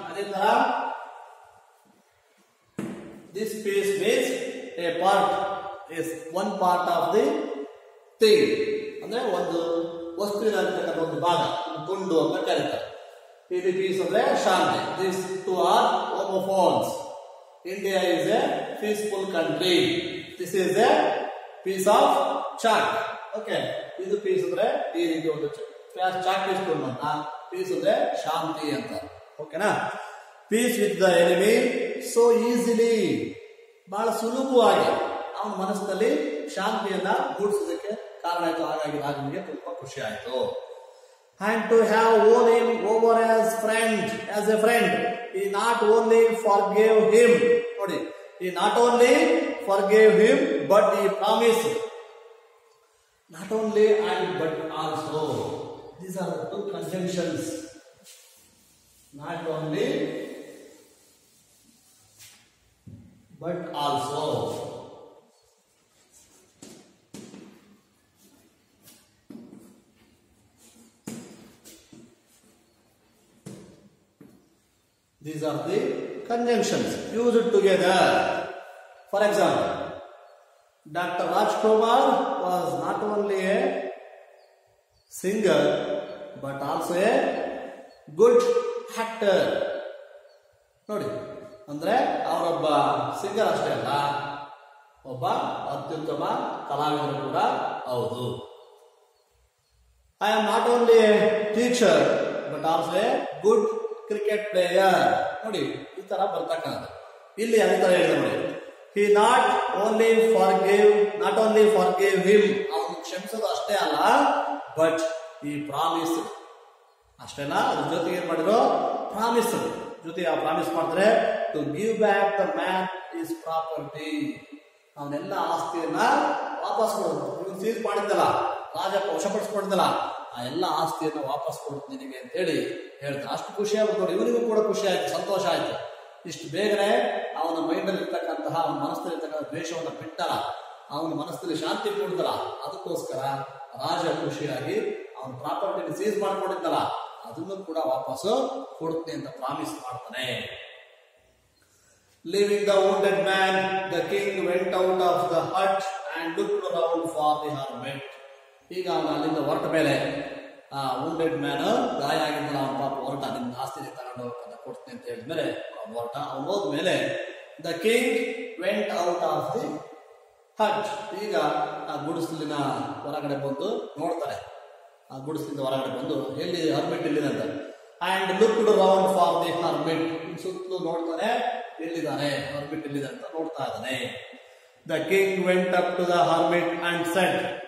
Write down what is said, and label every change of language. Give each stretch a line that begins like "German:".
Kannada: ಅದೇ ತರ
English: This piece means a part is one part of the thing.
Kannada: ಅಂದ್ರೆ ಒಂದು ವಸ್ತುವಿನ ಒಂದು ಭಾಗ, ತುಂಡು ಅಂತ ಕರೀತಾರೆ. ಇಲ್ಲಿ ಪೀಸ್ ಅಂದ್ರೆ ಶಾಂತಿ.
English: This two are homophones. India is a peaceful country. This is a piece of chalk. Okay.
Kannada: ಇದು ಪೀಸ್ ಅಂದ್ರೆ ಈ ರೀತಿ ಒಂದು ಚಾಕ್ ಇಸ್ಕೊಂಡು ಪೀಸ್ ಅಂದ್ರೆ ಶಾಂತಿ ಅಂತ. ಓಕೆನಾ?
English: Peace with the enemy so easily.
Kannada: ಬಹಳ ಸುಲಭವಾಗಿ ಅವನ ಮನಸ್ಸಿನಲ್ಲಿ ಶಾಂತಿಯನ್ನ ಮೂಡಿಸೋದಕ್ಕೆ ಕಾರಣ ಆಯ್ತು. ಹಾಗಾಗಿ ರಾಜನಿಗೆ ತುಂಬಾ ಖುಷಿ ಆಯ್ತು.
English: And to have won him over as a friend, he not only forgave him.
Kannada: ನೋಡಿ,
English: he not only forgave him, but he promised. Not only and but also. These are the two conjunctions. Not only but also. These are the conjunctions used together. For example, Dr. Rajkumar was not only a singer but also a good actor.
Kannada: ನೋಡಿ, ಅಂದ್ರೆ ಅವರೊಬ್ಬ singer ಅಷ್ಟೇ ಅಲ್ಲ, ಒಬ್ಬ ಅತ್ಯುತ್ತಮ ಕಲಾವಿದರು ಕೂಡ ಹೌದು.
English: I am not only a teacher but also a good cricket player.
Kannada: ನೋಡಿ, ಈ ತರ ಬರ್ತಕ್ಕಂಥ ಇಲ್ಲಿ ಅದೇ ತರ ಹೇಳಿದ ನೋಡಿ.
English: He not only forgave him,
Kannada: ಅವನು ಕ್ಷಮಿಸೋದು ಅಷ್ಟೇ ಅಲ್ಲ, ಬಟ್
English: he promised,
Kannada: ಅಷ್ಟೇನಾ, ಅದ್ರ ಜೊತೆಗೆ ಏನ್ ಮಾಡಿದ್ರು, ಪ್ರಾಮಿಸ್ ಜೊತೆ ಆ ಪ್ರಾಮಿಸ್ ಮಾಡಿದ್ರೆ
English: to give back the man his property,
Kannada: ಅವನೆಲ್ಲ ಆಸ್ತಿಯನ್ನ ವಾಪಸ್ ಕೊಡೋದು. ಇವನು ಸೀಸ್ ಮಾಡಿದ್ದಲ್ಲ, ರಾಜ ವಶಪಡಿಸ್ಕೊಂಡಿದ್ದಲ್ಲ, ಆ ಎಲ್ಲ ಆಸ್ತಿಯನ್ನ ವಾಪಸ್ ಕೊಡುತ್ತೆ ನಿನಗೆ ಅಂತ ಹೇಳಿ ಹೇಳ್ತಾರೆ. ಅಷ್ಟು ಖುಷಿ ಆಗುತ್ತೆ ನೋಡಿ, ಇವನಿಗೂ ಕೂಡ ಖುಷಿ ಆಯ್ತು, ಸಂತೋಷ ಆಯ್ತು. ಇಷ್ಟು ಬೇಗನೆ ಅವನ ಮೈಂಡಲ್ಲಿ ಇರ್ತಕ್ಕಂತಹ, ಅವನ ಮನಸ್ಸಲ್ಲಿ ಇರ್ತಕ್ಕಂಥ ದ್ವೇಷವನ್ನ ಬಿಟ್ಟಲ್ಲ, ಅವನ ಮನಸ್ಸಲ್ಲಿ ಶಾಂತಿ ಕೊಡ್ತಲ್ಲ, ಅದಕ್ಕೋಸ್ಕರ ರಾಜ ಖುಷಿಯಾಗಿ ಅವನ ಪ್ರಾಪರ್ಟಿನ ಸೀಸ್ ಮಾಡ್ಕೊಂಡಿದ್ದಲ್ಲ, ಅದನ್ನು ಕೂಡ ವಾಪಸ್ಸು ಕೊಡುತ್ತೆ ಅಂತ ಪ್ರಾಮಿಸ್ ಮಾಡ್ತಾನೆ.
English: Leaving the wounded man, the king went out of the hut and looked around for the hermit.
Kannada: ಈಗ ಅವನು ಅಲ್ಲಿಂದ ಹೊರಟ ಮೇಲೆ ಆ
English: wounded man,
Kannada: ಗಾಯ ಆಗಿದ್ದಲ್ಲ, ಅವನ ಪಾಪ ಹೊರಟ, ನಿನ್ನ ಆಸ್ತಿ ತಗೊಂಡು ಕೊಡ್ತೀನಿ ಅಂತ ಹೇಳಿದ್ಮೇಲೆ ಅವನು ಹೊರಟ. ಅವನು ಹೋದ್ಮೇಲೆ
English: the king went out of the hut.
Kannada: ಈಗ ಆ ಗುಡಿಸಲಿನ ಹೊರಗಡೆ ಬಂದು ನೋಡ್ತಾರೆ, ಆ ಗುಡಿಸಲಿಂದ ಹೊರಗಡೆ ಬಂದು ಎಲ್ಲಿ ಹರ್ಮಿಟ್ ಎಲ್ಲಿದೆ
English: and looked around for the hermit,
Kannada: ಸುತ್ತಲೂ ನೋಡ್ತಾನೆ, ಎಲ್ಲಿದ್ದಾನೆ ಹರ್ಮಿಟ್ ಎಲ್ಲಿದೆ ಅಂತ ನೋಡ್ತಾ ಇದ್ದಾನೆ.
English: The king went up to the hermit and said.